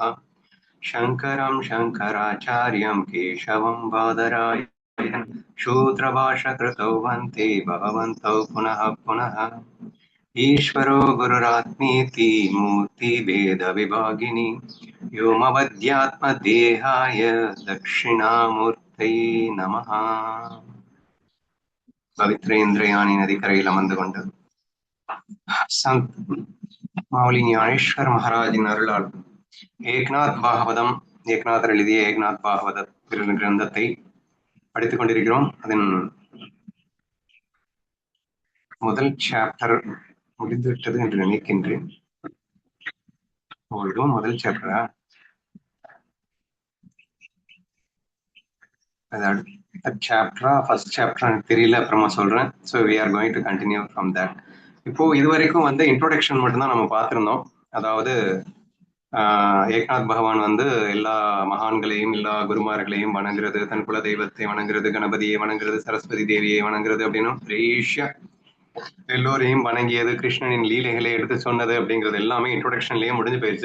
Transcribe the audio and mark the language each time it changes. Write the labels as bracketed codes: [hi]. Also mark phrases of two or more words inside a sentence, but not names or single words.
[sa] शङ्करं शङ्कराचार्यं केशवं बादरायणं शूद्रभाषकृतौ वन्ते भगवन्तौ पुनः पुनः। ईश्वरो गुरुरात्मीति मूर्तिभेदविभागिनि व्योमवद्यात्मदेहाय दक्षिणामूर्तये नमः। [ta] பவித்ரேந்திரயானி நதிக்கரையில் அமர்ந்து கொண்டு சந்த் மாவுலி ஞானேஸ்வர் மகாராஜின் அருளால் ஏக்நாத் பாகவதம், ஏக்நாதர் எழுதிய ஏக்நாத் பாகவத கிரந்தத்தை படித்துக் கொண்டிருக்கிறோம். அதன் முதல் சாப்டர் முடிந்துவிட்டது என்று நினைக்கின்றேன். இதுவும் முதல் சாப்டரா? அது அடுத்த சாப்டரா [en] first chapter [ta] எனக்கு தெரியல, அப்புறமா சொல்றேன். [en] So we are going to continue from that. [ta] இப்போ இதுவரைக்கும் வந்து இன்ட்ரோடக்ஷன் மட்டும்தான் நம்ம பார்த்திருந்தோம். அதாவது ஏக்நாத் பகவான் வந்து எல்லா மகான்களையும் எல்லா குருமார்களையும் வணங்குறது, தன் குல தெய்வத்தை வணங்குறது, கணபதியை வணங்குறது, சரஸ்வதி தேவியை வணங்குறது அப்படின்னு ரேஷியா எல்லோரையும் வணங்கியது, கிருஷ்ணனின் லீலைகளை எடுத்து சொன்னது அப்படிங்கிறது எல்லாமே இன்ட்ரோடக்ஷன்லயே முடிஞ்சு போயிடுச்சு.